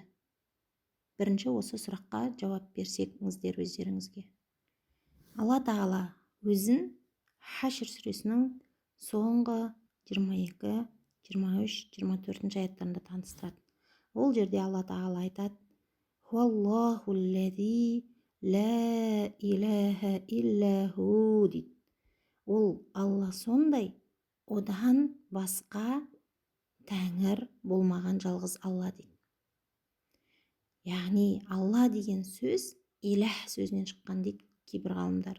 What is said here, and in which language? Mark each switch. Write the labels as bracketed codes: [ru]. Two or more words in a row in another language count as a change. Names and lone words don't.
[kk] Бірінші осы сұраққа жауап берсеңіздер өздеріңізге. Алла тағала өзін Хашр сүресінің соңғы 22, 23, 24 аяттарында таныстырады. Ол жерде Алла тағала айтады: [ar] هو الله الذي لا إله إلا هو дейді. [kk] Ол Алла сондай, одан басқа тәңір болмаған жалғыз Алла дейді. Яғни Алла деген сөз иләх сөзінен шыққан дейді кейбір ғалымдар.